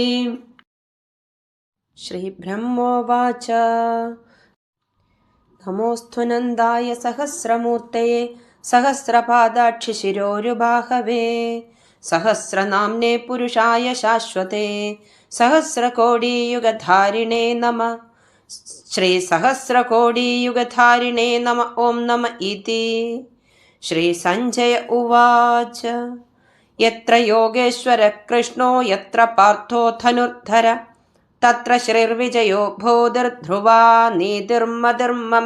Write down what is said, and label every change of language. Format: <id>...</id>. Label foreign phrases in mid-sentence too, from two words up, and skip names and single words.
<sa>ശ്രീ ബ്രഹ്മോവാച. നമോസ്തു നന്ദായ സഹസ്രമൂർത്തയേ സഹസ്രപാദാക്ഷി ശിരോരുബാഹവേ. സഹസ്രനാമ്നേ പുരുഷായ ശാശ്വതേ സഹസ്രകോടിയുഗധാരിണേ നമഃ. श्रीसहस्रकोटियुगधारिणे नम ॐ नम इति। श्रीसञ्जय उवाच यत्र योगेश्वरः कृष्णो यत्र पार्थो धनुर्धर तत्र श्रीर्विजयो भूतिर्ध्रुवा नीतिर्मतिर्मम।</sa>